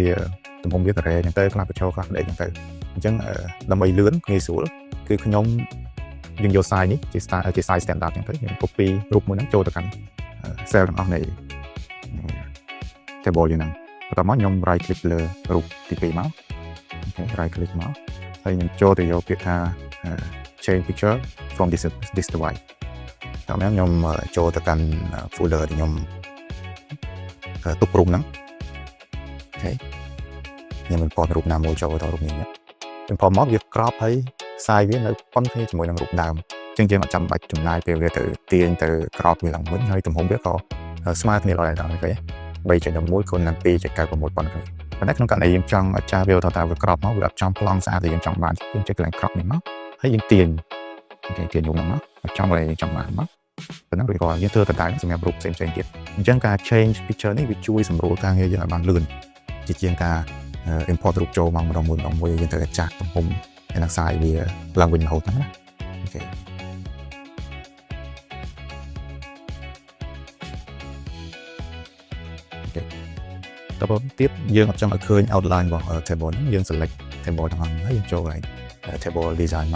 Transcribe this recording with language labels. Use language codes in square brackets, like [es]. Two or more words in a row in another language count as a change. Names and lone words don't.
[km] វាទំហំវាការ៉េអញ្ចឹងទៅខ្លះបញ្ចូលខ្លះផ្ដេកអញ្ចឹងទៅអញ្ចឹងដើម្បីលឿនងាយស្រួលគឺខ្ញុំយើងយក size នេះជា [en] size standard [km] អញ្ចឹងទៅយើង copy រូបមួយហ្នឹងចូលទៅកាន់ cell ទាំងអស់នៃ table យើងហ្នឹងបន្តមកខ្ញុំ [en] right click [km] លើរូបទី2មកអូខេ right click មកហើយខ្ញុំចូលទៅយកពាក្យថា [en] change picture from this device [km] តាមខ្ញុំចូលទៅកាន់ folder ដែលខ្ញុំទុករូបហ្នឹងអូខេខ្ញុំ import រូបណាមួយចូលទៅរូបនេះimport មកវាក្របហើយ ខ្សែវានៅប៉ុនគ្នាជាមួយនឹងរូបដើមអញ្ចឹងយើងអត់ចាំបាច់ចំណាយពេលវាទៅទាញទៅក្របវាឡើងវិញហើយទំហំវាក៏ ស្មើគ្នាដែរដល់គេ3.11 គុណនឹង 2.96 ប៉ុនគ្នាប៉ុន្តែក្នុងករណីយើងចង់ឲ្យចាស់វាថាវាក្របមកវាអត់ចំប្លង់ស្អាតដែលយើងចង់បានយើងចេះកន្លែងក្របនេះមកហើយយើងទាញរូបហ្នឹងមកអត់ចំឲ្យយើងចង់បានមកប៉ុណ្ណឹងរួចរាល់យើងធ្វើដដែលសម្រាប់រូបផ្សេងៗទៀតអញ្ចឹងការ [en] change picture [km] នេះវាជួយសម្រួលការងារយើងឲ្យបានលឿនជាជាងការ import រូបចូលមកម្ដងមួយយើងត្រូវចាស់ទំហំហើយនឹង size វាឡើងវិញរហូតហ្នឹងណាអូខេ តើទៀតយើងអត់ចង់ឲ្យឃើញ outline របស់ table ហ្នឹងយើង select table ទាំងអស់ហើយយើងចូលកន្លែង [en] table design [km] មក